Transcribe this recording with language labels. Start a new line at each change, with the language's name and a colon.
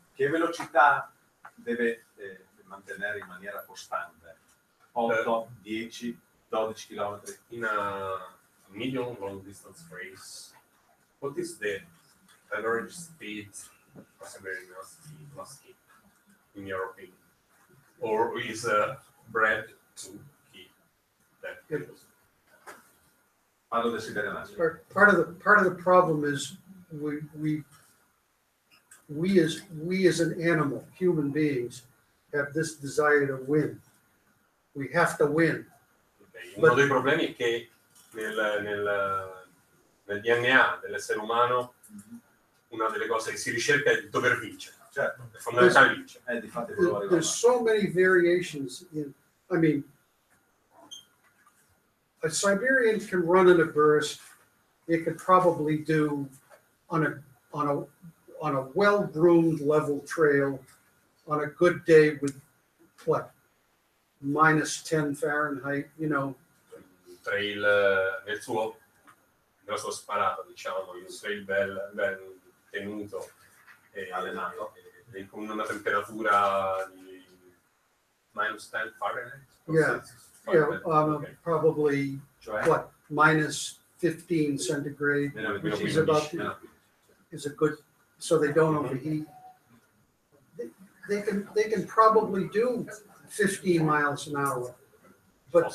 Italian: Che velocità deve mantenere in maniera costante? 8, 10, 12 km?
English: In a medium long distance race, what is the average speed of a very musky, in your opinion? Or is bred to keep that velocity?
Italian: Parlo del Siberian Husky.
English: Part of the problem is we as an animal, human beings, have this desire to win. We have to win. Okay.
Italian: Uno dei problemi è che nel DNA dell'essere umano una delle cose che si ricerca è il dover vincere. Certo. È fondamentale vincere. Difatti quello arriva
English: There's so many variations in, I mean, a Siberian can run in a burst. It could probably do on a well-groomed level trail on a good day with what, -10 Fahrenheit, you know.
Italian: Trail nella sua sparata, diciamo, in un trail ben tenuto e allenato, e con una temperatura di -10 Fahrenheit.
English: Yeah, Okay. probably
Italian: Cioè,
English: what, -15 centigrade, which is about is a good, so they don't overheat. They can probably do 15 miles an hour, but